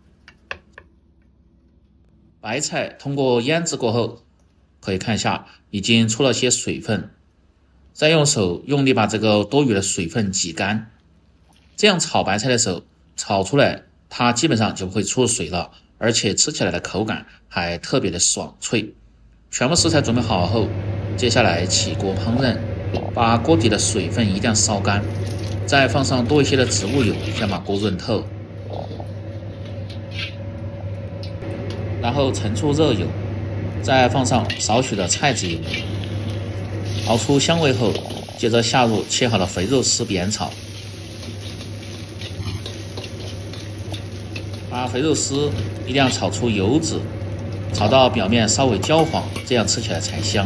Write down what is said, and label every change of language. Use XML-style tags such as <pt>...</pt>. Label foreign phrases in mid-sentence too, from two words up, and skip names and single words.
<zh>白菜通過醃制過後，可以看一下已經出了些水分，再用手用力把這個多餘的水分擠乾。這樣炒白菜的時候，炒出來它基本上就不會出水了，而且吃起來的口感還特別的爽脆。全部食材準備好後，接下來起鍋烹飪，把鍋底的水分一定要燒乾， 再放上多一些的植物油，先把鍋潤透，然後盛出熱油，再放上少許的菜籽油，熬出香味後，接着下入切好的肥肉絲煸炒，把肥肉絲一定要炒出油脂，炒到表面稍微焦黃，這樣吃起來才香。</zh>